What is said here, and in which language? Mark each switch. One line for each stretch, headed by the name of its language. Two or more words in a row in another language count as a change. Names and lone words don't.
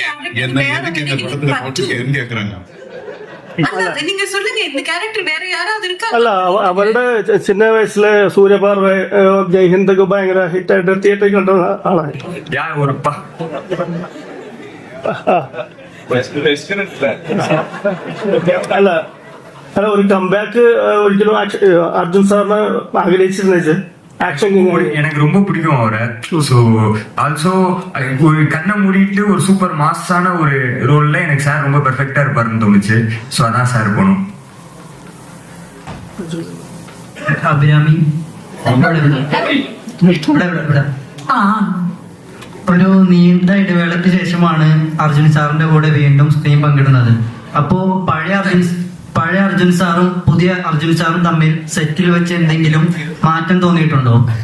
Malayalam: അല്ല അവരുടെ ചിന്ന വയസ്സിലെ സൂര്യപാർവ ജയ്ഹിന്ദൊക്കെ ഭയങ്കര ഹിറ്റായിട്ട് തിയേറ്ററിൽ കണ്ട ആളായിരുന്നു. അല്ല അല്ല ഒരു കംബാക്ക് ഒരിക്കലും അർജുൻ സാറിന് ആഗ്രഹിച്ചിരുന്നു.
Tamil: எனக்கு ரொம்ப பிடிக்கும் அவரை.
English: so also
Tamil: ஒரு கண்ணை மூடிட்டு ஒரு
English: super mass
Tamil: ஒரு ரோல்ல எனக்கு சார் ரொம்ப பெர்ஃபெக்டா இருப்பாருன்னு தோணுச்சு. ஸோ அதான் சார் போகணும்.
Malayalam: അഭിരാമി ഒരു നീണ്ട ഇടവേളയ്ക്ക് ശേഷമാണ് അർജുൻ സാറിന്റെ കൂടെ വീണ്ടും സ്ക്രീൻ പങ്കിടുന്നത്. അപ്പോ പഴയ അർജുൻ സാറും പുതിയ അർജുൻ സാറും തമ്മിൽ സെറ്റിൽ വെച്ച് എന്തെങ്കിലും മാറ്റം തോന്നിയിട്ടുണ്ടോ?